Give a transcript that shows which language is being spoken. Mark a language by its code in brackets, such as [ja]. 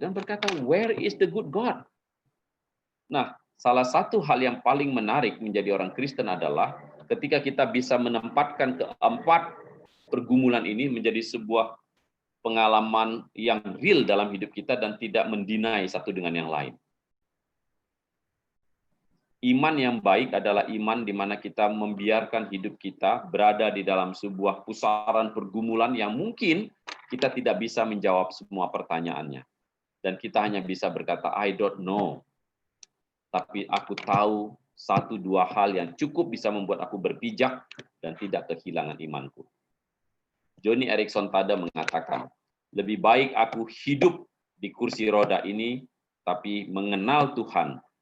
[id] Dan berkata, [en] where is the good God? [id] Nah, salah satu hal yang paling menarik menjadi orang Kristen adalah ketika kita bisa menempatkan keempat pergumulan ini menjadi sebuah pengalaman yang real dalam hidup kita dan tidak mendinai satu dengan yang lain. Iman yang baik adalah iman di mana kita membiarkan hidup kita berada di dalam sebuah pusaran pergumulan yang mungkin kita tidak bisa menjawab semua pertanyaannya. Dan kita hanya bisa berkata, [en] I don't know. [id] Tapi aku tahu satu dua hal yang cukup bisa membuat aku berpijak dan tidak kehilangan imanku. Joni Eareckson Tada mengatakan, lebih baik aku hidup di kursi roda ini, tapi mengenal Tuhan